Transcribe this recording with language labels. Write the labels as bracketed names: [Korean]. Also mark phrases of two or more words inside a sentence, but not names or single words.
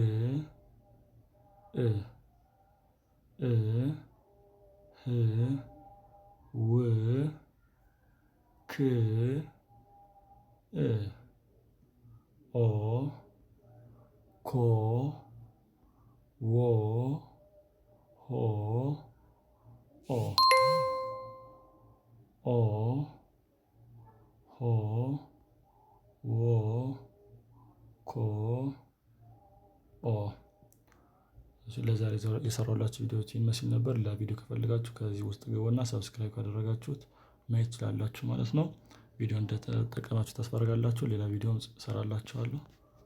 [Amharic] እ እ ህ ው ክ እ ኦ ኮ ዎ ሆ ኦ ኦ ሆ ዎ ኮ ኦ። ለዛሬ የሰራሁላችሁ ቪዲዮዎች ይመስል ነበር። ሌላ ቪዲዮ ከፈልጋችሁ ከዚህ ውስጥ ገቡና ሰብስክራይብ ካደረጋችሁት ማየት ትችላላችሁ ማለት ነው። ቪዲዮ እንደተጠቀማችሁ ተስፋ አደርጋለሁ። ሌላ ቪዲዮም እሰራላችኋለሁ።